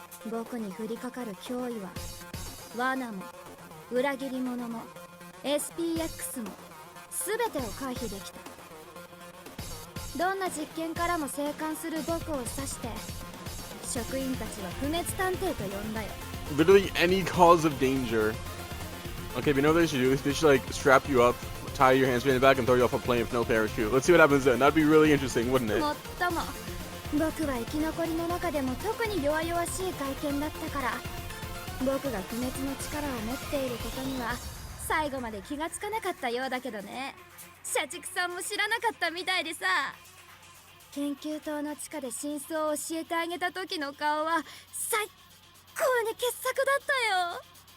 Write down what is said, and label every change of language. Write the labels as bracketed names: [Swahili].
[Japanese] 僕に降りかかる脅威は罠も裏切り者も SPX も全てを回避できた。どんな実験からも生還する僕を指して職員たちは不滅探偵と呼んだよ。 [English] Literally any cause of danger. Okay, but you know what they should do? They should like strap you up, tie your hands behind the back, and throw you off a plane with no parachute. Let's see what happens then. That'd be really interesting, wouldn't it? [Japanese] もっとも僕は生き残りの中でも特に弱々しい外見だったから、僕が不滅の力を持っていることには最後まで気がつかなかったようだけどね。社畜さんも知らなかったみたいでさ。研究棟の地下で真相を教えてあげた時の顔は最高に傑作だったよ。